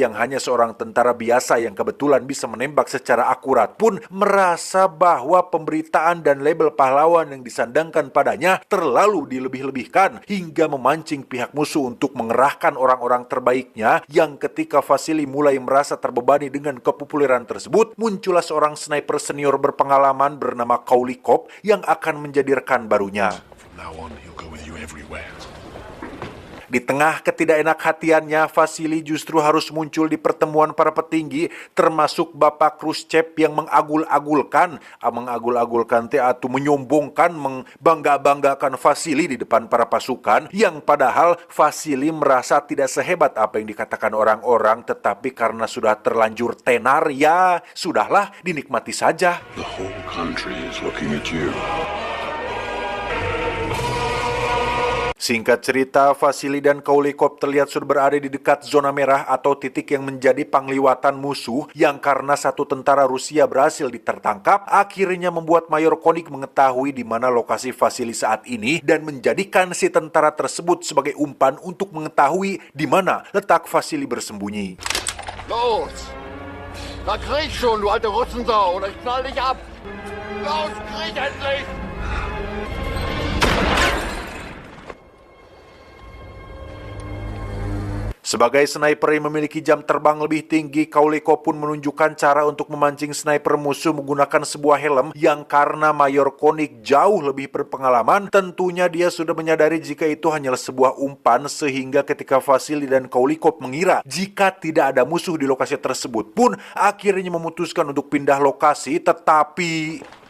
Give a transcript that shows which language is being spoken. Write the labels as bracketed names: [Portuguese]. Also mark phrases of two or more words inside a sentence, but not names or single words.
[Indonesian] yang hanya seorang tentara biasa yang kebetulan bisa menembak secara akurat pun merasa bahwa pemberitaan dan label pahlawan yang disandangkan padanya terlalu dilebih-lebihkan hingga memancing pihak musuh untuk mengerahkan orang-orang terbaiknya, yang ketika Vasily mulai merasa terbebani dengan kepopuleran tersebut, muncullah seorang sniper senior berpengalaman bernama Kaulikov yang akan menjadi rekan barunya. [English] From now on, he'll go with you everywhere. [Indonesian] Di tengah ketidakenakhatiannya, Vasily justru harus muncul di pertemuan para petinggi, termasuk Bapak Khrushchev yang mengagul-agulkan atau menyombongkan, membangga-banggakan Vasily di depan para pasukan, yang padahal Vasily merasa tidak sehebat apa yang dikatakan orang-orang, tetapi karena sudah terlanjur tenar, ya sudahlah, dinikmati saja. [English] The whole country is looking at you. [Indonesian] Singkat cerita, Vasily dan Kaulikov terlihat sudah berada di dekat zona merah atau titik yang menjadi pangliwatan musuh, yang karena satu tentara Rusia berhasil ditertangkap, akhirnya membuat Mayor Koenig mengetahui di mana lokasi Vasily saat ini dan menjadikan si tentara tersebut sebagai umpan untuk mengetahui di mana letak Vasily bersembunyi. [German] Los! Da krieg schon, du alte Russensau, oder ich knall dich ab! Los, krieg endlich! [Indonesian] Sebagai sniper yang memiliki jam terbang lebih tinggi, Kaulikov pun menunjukkan cara untuk memancing sniper musuh menggunakan sebuah helm, yang karena Mayor Koenig jauh lebih berpengalaman, tentunya dia sudah menyadari jika itu hanyalah sebuah umpan, sehingga ketika Vasily dan Kaulikov mengira jika tidak ada musuh di lokasi tersebut pun akhirnya memutuskan untuk pindah lokasi, tetapi